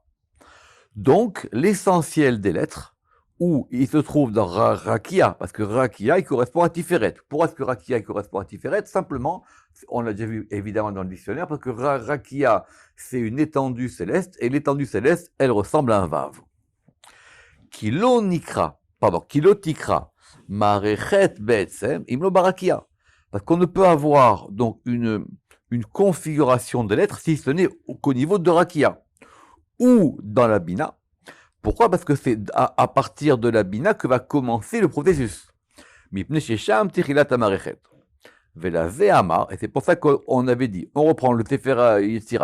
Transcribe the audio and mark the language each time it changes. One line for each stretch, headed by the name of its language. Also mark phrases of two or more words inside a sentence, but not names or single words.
French: Donc, l'essentiel des lettres, où il se trouve dans Rakia, parce que Rakia, il correspond à Tiferet. Pourquoi est-ce que Rakia, il correspond à Tiferet? Simplement, on l'a déjà vu évidemment dans le dictionnaire, parce que Rakia, c'est une étendue céleste, et l'étendue céleste, elle ressemble à un Vav.
Hebrew: כי לא תקרא, מערכת בעצם, אלא ברקיע.
French: Parce qu'on ne peut avoir donc une configuration de lettres si ce n'est qu'au niveau de Rakia, ou dans la Bina. Pourquoi? Parce que c'est à partir de la Bina que va commencer le processus. Et c'est pour ça qu'on avait dit, on reprend le Sefer Yetzira.